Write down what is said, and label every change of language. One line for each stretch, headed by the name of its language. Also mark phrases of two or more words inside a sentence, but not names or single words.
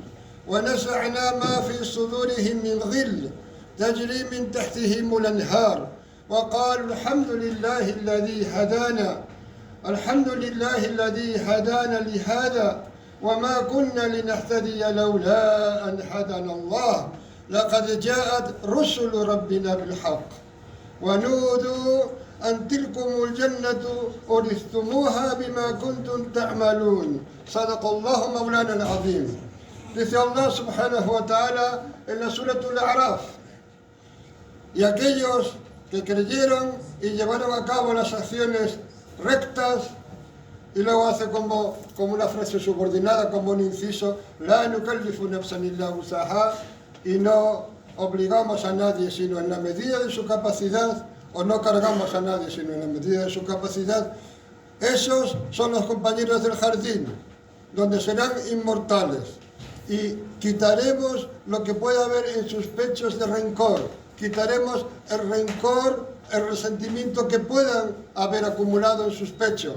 Arabic: ونزعنا ما في صدورهم من غل تجري من تحتهم الأنهار وقالوا الحمد لله الذي هدانا لهذا وما كنا لنهتدي لولا أن هدانا الله لقد جاءت رسل ربنا بالحق ونودوا أن تلكم الجنة أورثتموها بما كنتم تعملون. صدق الله مولانا العظيم.
Spanish: Dice Allah
Arabic: سبحانه وتعالى
Spanish: en la Surah Al-A'raf: y aquellos que creyeron y llevaron a cabo las acciones rectas, y luego hace como una frase subordinada, como un inciso:
Arabic: لا نكلف نفسا إلا وسعها,
Spanish: y no obligamos a nadie sino en la medida de su capacidad, o no cargamos a nadie sino en la medida de su capacidad. Esos son los compañeros del jardín, donde serán inmortales, y quitaremos lo que pueda haber en sus pechos de rencor, quitaremos el rencor, el resentimiento que puedan haber acumulado en sus pechos.